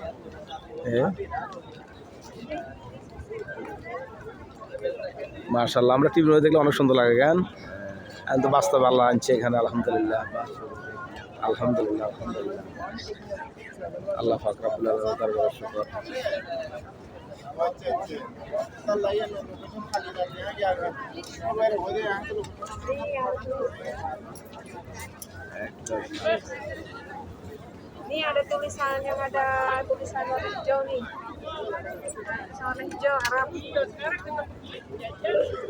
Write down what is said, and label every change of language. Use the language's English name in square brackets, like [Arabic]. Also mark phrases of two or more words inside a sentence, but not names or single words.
[Bangla] মাশাআল্লাহ, আমরা টিভির মধ্যে দেখলে অনেক সুন্দর লাগে গান, তো বাস্তবে আল্লাহ আনছে এখানে। [Arabic] الحمد لله الحمد لله الحمد لله. [Bangla] আল্লাহ পাক [Arabic] رب العالمين [Bangla] দরবারে শুকর। [Indonesian] Ini ada tulisannya, ada tulisan warna hijau nih. Warna hijau Arab.